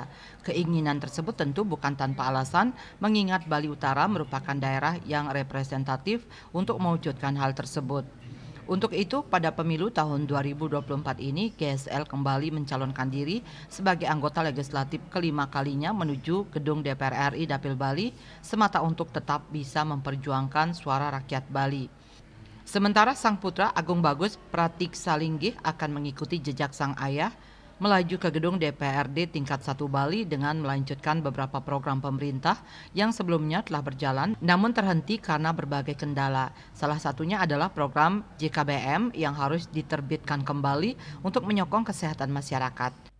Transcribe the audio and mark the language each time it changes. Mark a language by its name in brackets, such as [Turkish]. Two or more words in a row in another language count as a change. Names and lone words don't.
[Indonesian] Keinginan tersebut tentu bukan tanpa alasan, mengingat Bali Utara merupakan daerah yang representatif untuk mewujudkan hal tersebut. Untuk itu, pada pemilu tahun 2024 ini, GSL kembali mencalonkan diri sebagai anggota legislatif kelima kalinya menuju gedung DPR RI Dapil Bali, semata untuk tetap bisa memperjuangkan suara rakyat Bali. Sementara sang putra Agung Bagus Pratiksa Linggih akan mengikuti jejak sang ayah, melaju ke gedung DPRD tingkat 1 Bali dengan melanjutkan beberapa program pemerintah yang sebelumnya telah berjalan namun terhenti karena berbagai kendala. Salah satunya adalah program JKBM yang harus diterbitkan kembali untuk menyokong kesehatan masyarakat.